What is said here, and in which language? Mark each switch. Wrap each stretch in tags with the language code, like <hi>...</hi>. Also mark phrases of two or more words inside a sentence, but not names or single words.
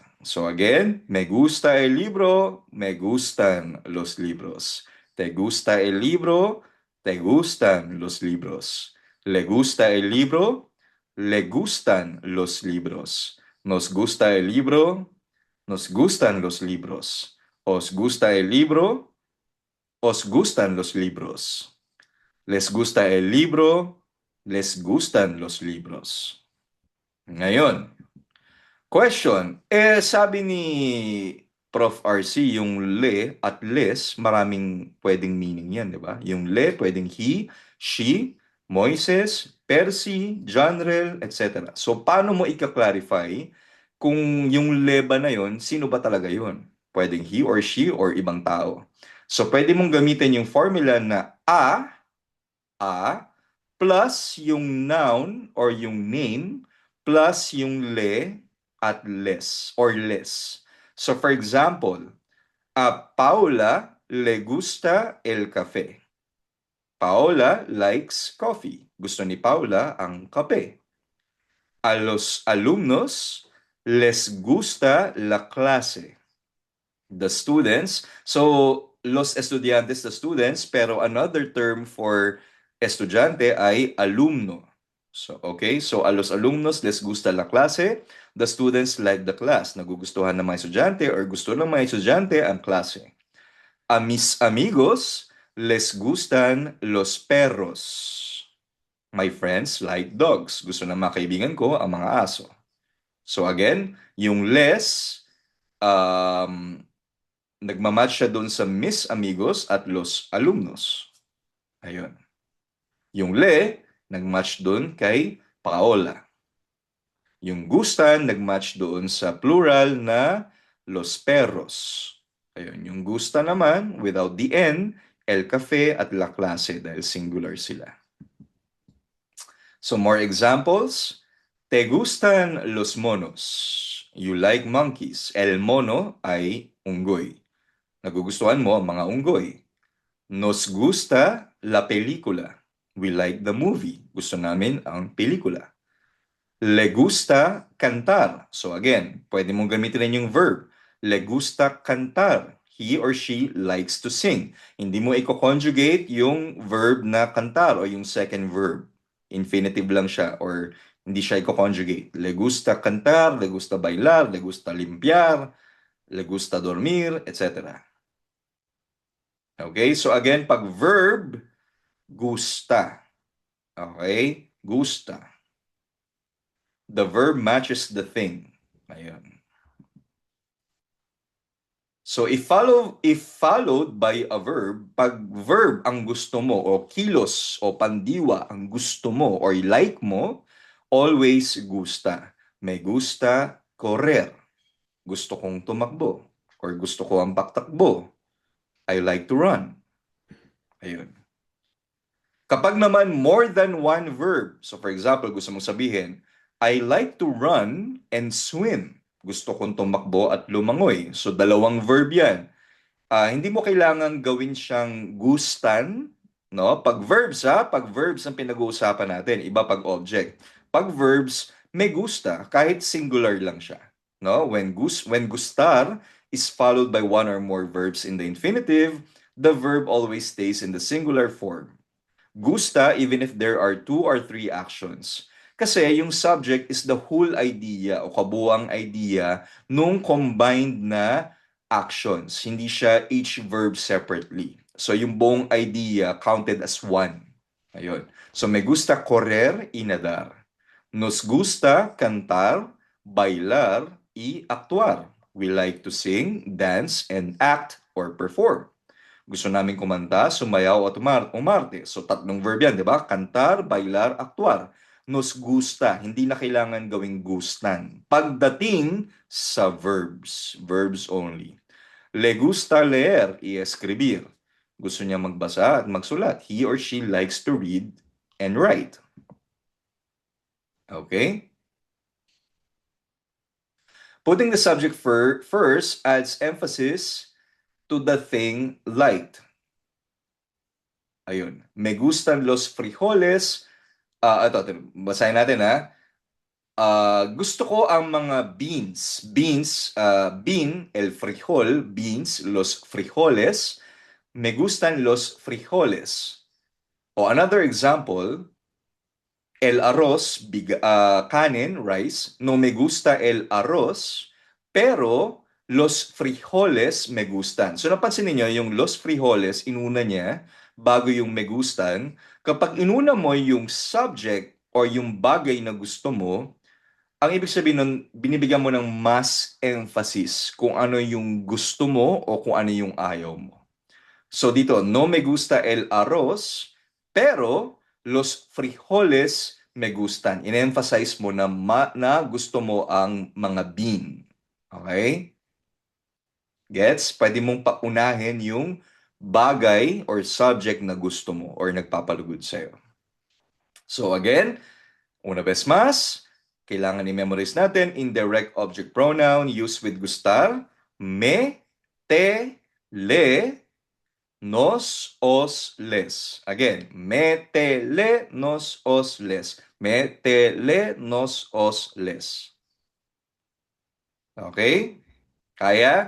<en>So again,</en> <es>me gusta el libro, me gustan los libros. Te gusta el libro, te gustan los libros. Le gusta el libro, le gustan los libros. Nos gusta el libro, nos gustan los libros. Os gusta el libro, os gustan los libros. Les gusta el libro, les gustan los libros.</es> <tl>Ngayon, Question. Sabi ni Prof. RC, yung le at les, maraming pwedeng meaning yan, di ba? Yung le, pwedeng</tl> <en>he, she,</en> <tl>Moises, Percy, Janrel, etc. So, paano mo ika-clarify kung yung le ba na yon, sino ba talaga yon? Pwedeng</tl> <en>he or she</en> <tl>or ibang tao. So, pwede mong gamitin yung formula na a, plus yung noun or yung name, plus yung le at les or les.</tl> <en>So for example,</en> <es>a Paula le gusta el café.</es> <en>Paula likes coffee.</en> <tl>Gusto ni Paula ang kape.</tl> <es>A los alumnos les gusta la clase.</es> <en>The students, so</en> <es>los estudiantes,</es> <en>the students, pero another term for estudyante ay alumno.</en> <es>So, okay, so a los alumnos les gusta la clase,</es> <en>the students like the class.</en> <tl>Nagugustuhan ng mga estudyante or gusto ng mga estudyante ang klase.</tl> <es>A mis amigos les gustan los perros.</es> <en>My friends like dogs.</en> <tl>Gusto ng mga kaibigan ko ang mga aso. So again, yung les, nagmamatch siya doon sa</tl> <es>mis amigos</es> <tl>at</tl> <es>los alumnos.</es> <tl>Ayun. Yung le, nagmatch doon kay Paola. Yung gustan, nagmatch doon sa plural na</tl> <es>los perros.</es> <tl>Ayun. Yung gusta naman,</tl> <en>without the N,</en> <es>el café</es> <tl>at</tl> <es>la clase</es> <tl>dahil singular sila.</tl> <en>So more examples.</en> <es>Te gustan los monos.</es> <en>You like monkeys.</en> <es>El mono</es> <tl>ay unggoy. Nagugustuhan mo ang mga unggoy.</tl> <es>Nos gusta la película.</es> <en>We like the movie.</en> <tl>Gusto namin ang pelikula.</tl> <es>Le gusta cantar.</es> <tl>So again, pwede mong gamitin rin yung verb.</tl> <es>Le gusta cantar.</es> <en>He or she likes to sing.</en> <tl>Hindi mo i-conjugate yung verb na cantar o yung</tl> <en>second verb.</en> <tl>Infinitive lang siya or hindi siya i-conjugate.</tl> <es>Le gusta cantar, le gusta bailar, le gusta limpiar, le gusta dormir, etc.</es> <en>Okay, so again, pag verb, gusta. Okay, gusta. The verb matches the thing. Ayun. So if followed by a verb,</en> <tl>pag verb ang gusto mo o kilos o pandiwa ang gusto mo or like mo, always gusta.</tl> <es>May gusta correr.</es> <tl>Gusto kong tumakbo or gusto ko ang paktakbo.</tl> <en>I like to run.</en> <tl>Ayun. Kapag naman</tl> <en>more than one verb,</en> <tl>so</tl> <en>for example,</en> <tl>gusto mong sabihin,</tl> <en>I like to run and swim.</en> <tl>Gusto kong tumakbo at lumangoy. So dalawang verb yan. Hindi mo kailangan gawin siyang gustan, no? Pag verbs ang pinag-uusapan natin, iba pag object. Pag verbs, may gusta, kahit singular lang siya, no?</tl> <en>When gustar is followed by one or more verbs in the infinitive, the verb always stays in the singular form. Gusta even if there are 2 or 3 actions.</en> <tl>Kasi yung subject</tl> <en>is the whole idea</en> <tl>o kabuuang idea nung combined na actions. Hindi siya</tl> <en>each verb separately.</en> <tl>So yung buong idea</tl> <en>counted as one.</en> <tl>Ayun.</tl> <es>So me gusta correr y nadar. Nos gusta cantar, bailar y actuar.</es> <en>We like to sing, dance, and act or perform.</en> <tl>Gusto namin kumanta, sumayaw at umarte. So tatlong verb yan, di ba?</tl> <es>Cantar, bailar, actuar. Nos gusta,</es> <tl>hindi na kailangan gawing gustan. Pagdating sa verbs, verbs only.</tl> <es>Le gusta leer y escribir.</es> <tl>Gusto niya magbasa at magsulat.</tl> <en>He or she likes to read and write. Okay? Putting the subject first adds emphasis to the thing liked.</en> <tl>Ayun.</tl> <es>Me gustan los frijoles.</es> <tl>Ito, basahin natin ha. Gusto ko ang mga beans.</tl> <en>Beans, bean,</en> <es>el frijol, beans, los frijoles. Me gustan los frijoles. O</es> <en>another example,</en> <es>el arroz, kanin, rice. No me gusta el arroz, pero los frijoles me gustan.</es> <tl>So napansin niyo yung</tl> <es>los frijoles,</es> <tl>inuna niya bago yung</tl> <es>me gustan.</es> <tl>Kapag inuna mo yung subject or yung bagay na gusto mo, Ang ibig sabihin nun, binibigyan mo ng mas emphasis kung ano yung gusto mo o kung ano yung ayaw mo. So dito,</tl> <es>no me gusta el arroz, pero los frijoles me gustan.</es> <tl>In-emphasize mo na, na gusto mo ang mga bean.</tl> <en>Okay? Gets?</en> <tl>Pwede mong paunahin yung bagay or subject na gusto mo or nagpapalugod sa'yo.</tl> <en>So again,</en> <es>una vez más,</es> <tl>kailangan i-memorize natin</tl> <en>indirect object pronoun used with gustar,</en> <es>me, te, le, nos, os, les. Again, me, te, le, nos, os, les. Me, te, le, nos, os, les.</es> <tl>Okay? Kaya?</tl>